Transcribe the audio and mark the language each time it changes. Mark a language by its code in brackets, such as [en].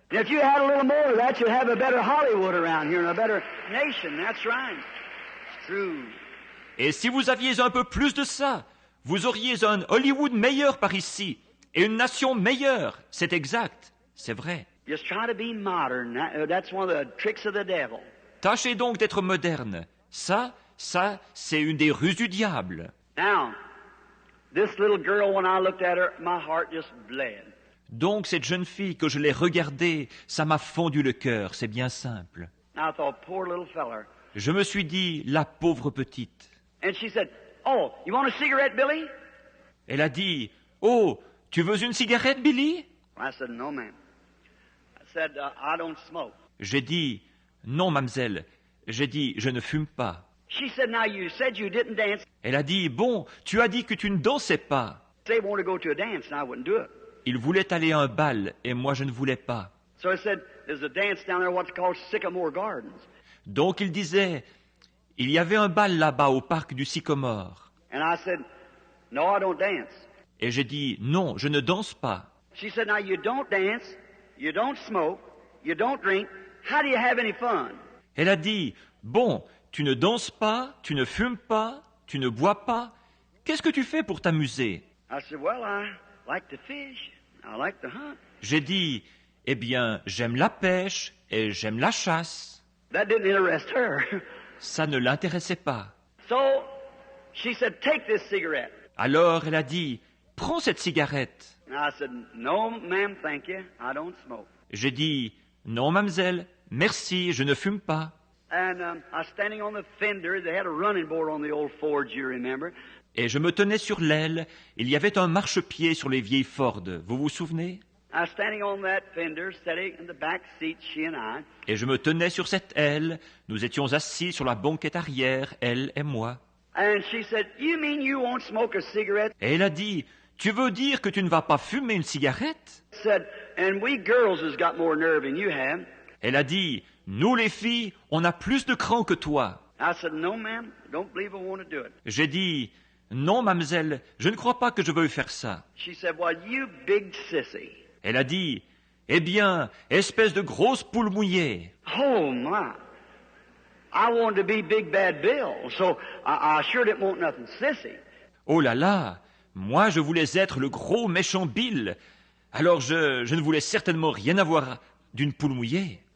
[en] If you had a little more of that, you'd have a better Hollywood around here and a better nation. That's right. It's true. [fr] Et si vous aviez un peu plus de ça, vous auriez un Hollywood meilleur par ici et une nation meilleure. C'est exact. C'est vrai. [en] Just try to be modern. That's one of the tricks of the devil. [fr] Tâchez donc d'être moderne. Ça, c'est une des ruses du diable. [en] Now, this little girl, when I looked at her, my heart just bled. [fr] Donc cette jeune fille, que je l'ai regardée, ça m'a fondu le cœur, c'est bien simple. [en] I thought, poor little feller. [fr] Je me suis dit, la pauvre petite. [en] And she said, oh, you want a cigarette, Billy? [fr] Elle a dit, oh, tu veux une cigarette, Billy? [en] I said, no, ma'am. I said, I don't smoke. [fr] J'ai dit, non, mademoiselle. J'ai dit, je ne fume pas. [en] She said, now you said you didn't dance. [fr] Elle a dit, bon, tu as dit que tu ne dansais pas. [en] They wanted to go to a dance, and I wouldn't do it. [fr] Il voulait aller à un bal, et moi je ne voulais pas. [en] So I said, there's a dance down there what's called Sycamore Gardens. [fr] Donc il disait, il y avait un bal là-bas au parc du Sycomore. [en] And I said, no, I don't dance. [fr] Et j'ai dit, non, je ne danse pas. [en] She said, now you don't dance, you don't smoke, you don't drink. How do you have any fun? [fr] Elle a dit, bon, tu ne danses pas, tu ne fumes pas, tu ne bois pas. Qu'est-ce que tu fais pour t'amuser? [en] I said, well, I like to fish, I like to hunt. [fr] J'ai dit, eh bien, j'aime la pêche et j'aime la chasse. [en] That didn't interest her. [fr] Ça ne l'intéressait pas. [en] So she said, take this cigarette. [fr] Alors elle a dit, prends cette cigarette. [en] And I said, no, ma'am, thank you. I don't smoke. [fr] J'ai dit, non, mademoiselle, merci, je ne fume pas. [en] And I was standing on the fender. They had a running board on the old Fords, you remember. [fr] Et je me tenais sur l'aile. Il y avait un marchepied sur les vieilles Ford. Vous vous souvenez? [en] I was standing on that fender, sitting in the back seat, she and I. [fr] Et je me tenais sur cette aile. Nous étions assis sur la banquette arrière, elle et moi. [en] And she said, you mean you won't smoke a cigarette? [fr] Et elle a dit, tu veux dire que tu ne vas pas fumer une cigarette? [en] I said, and we girls has got more nerve than you have. [fr] Elle a dit, nous les filles, on a plus de cran que toi. [en] I said, no, ma'am, don't believe I want to do it. [fr] J'ai dit, non, mademoiselle, je ne crois pas que je veuille faire ça. [en] She said, well, you big sissy. [fr] Elle a dit, eh bien, espèce de grosse poule mouillée. [en] Oh, my. I wanted to be Big Bad Bill, so I sure didn't want nothing sissy. [fr] Oh là là, moi je voulais être le gros méchant Bill. Alors je ne voulais certainement rien avoir d'une poule mouillée.